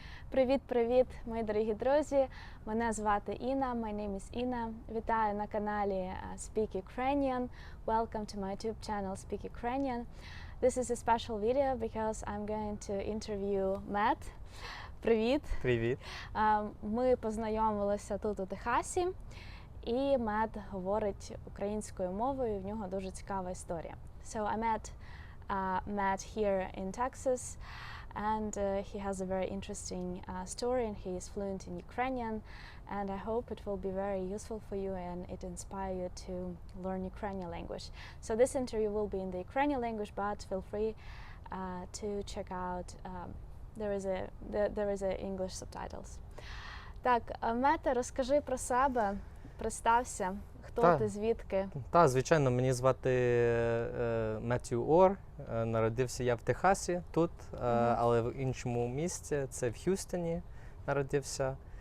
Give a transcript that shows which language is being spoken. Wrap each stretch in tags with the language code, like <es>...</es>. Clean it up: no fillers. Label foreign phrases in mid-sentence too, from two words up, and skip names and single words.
<uk>Привіт, мої дорогі друзі! Мене звати Інна,</uk> <en>my name is</en> <uk>Інна. Вітаю на каналі Speak Ukrainian.</uk> <en>Welcome to my YouTube channel Speak Ukrainian. This is a special video because I'm going to interview Matt.</en> <uk>Привіт! Привіт! Ми познайомилися тут у Техасі, і Мет говорить українською мовою, в нього дуже цікава історія.</uk> <en>So I met Matt here in Texas. And he has a very interesting story, and he is fluent in Ukrainian, and I hope it will be very useful for you and it inspire you to learn Ukrainian language. So this interview will be in the Ukrainian language, but feel free to check out, there is a English subtitles.</en> <uk>Так, Мете, розкажи про себе, представся, хто ти, звідки? Так, звичайно, мені звати Меттью Ор. Народився я в Техасі, тут, але в іншому місці, це в Х'юстоні народився.</uk>